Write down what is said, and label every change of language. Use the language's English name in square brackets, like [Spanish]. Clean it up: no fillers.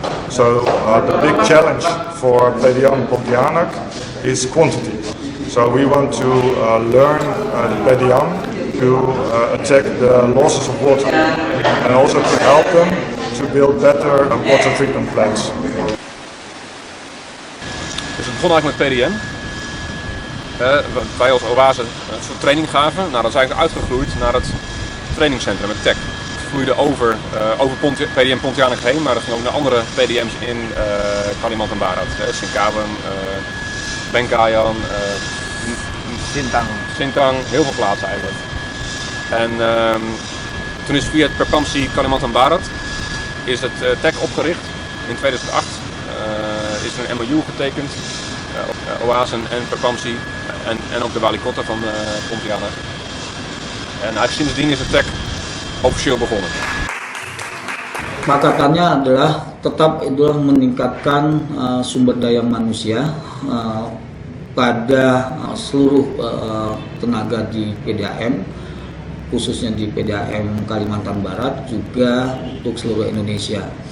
[English] So the big challenge for PDAM Pontianak is quantity. So we want to learn the PDAM to attack the losses of water and also to help them to build better water treatment plants. [Dutch] Dus het begon eigenlijk met PDM. Wij als Oase een soort training gaven. Nou, dat is eigenlijk uitgegroeid naar het trainingscentrum, het TEC. Het groeide over PDM Pontianak heen, maar dat ging ook naar andere PDM's in Kalimantan Barat. Singkawang, Bengkayan, Sintang, heel veel plaatsen eigenlijk. En toen is via het Perpamsi Kalimantan Barat is het TEC opgericht. In 2008 is er een MOU getekend. Oase en Perpamsi en ook de wali kota van Pontianak. En eigenlijk sindsdien is het TEC officieel begonnen. [Indonesian] Patokannya adalah tetap itulah meningkatkan sumber daya manusia pada seluruh tenaga di PDAM, khususnya di PDAM Kalimantan Barat, juga untuk seluruh Indonesia.